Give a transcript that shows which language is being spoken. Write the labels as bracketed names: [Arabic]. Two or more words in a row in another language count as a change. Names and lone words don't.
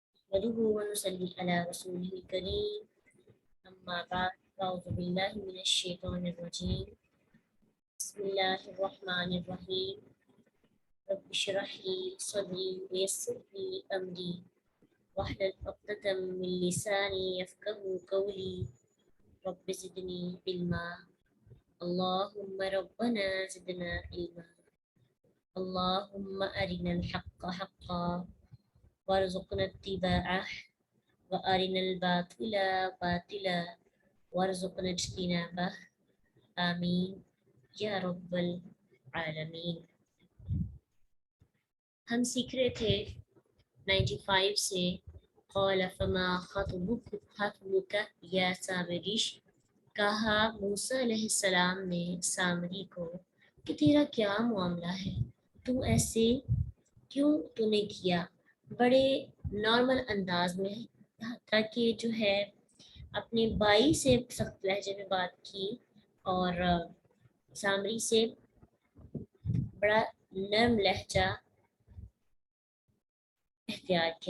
[Arabic] نحمده ونصلي على رسوله الكريم أما بعد أعوذ بالله من الشيطان الرجيم بسم الله الرحمن الرحيم رب اشرح لي صدري ويسر لي أمري واحلل عقدة من لساني يفقهوا قولي رب زدني علما اللهم ربنا زدنا علما اللهم أرنا الحق حقا وارزقنا اتباعه وأرنا الباطل باطلا وارزقنا اجتنابه آمين يا رب العالمين. [Urdu] ہم سیکھ رہے تھے 95 سے [Arabic] قال فما خطبك يا سامري, [Urdu] کہا موسیٰ علیہ السلام نے سامری کو کہ تیرا کیا معاملہ ہے، تو ایسے کیوں تو نے کیا. بڑے نارمل انداز میں، تاکہ جو ہے اپنے بھائی سے سخت لہجے میں بات کی اور سامری سے بڑا نرم لہجہ احتیاط کیا.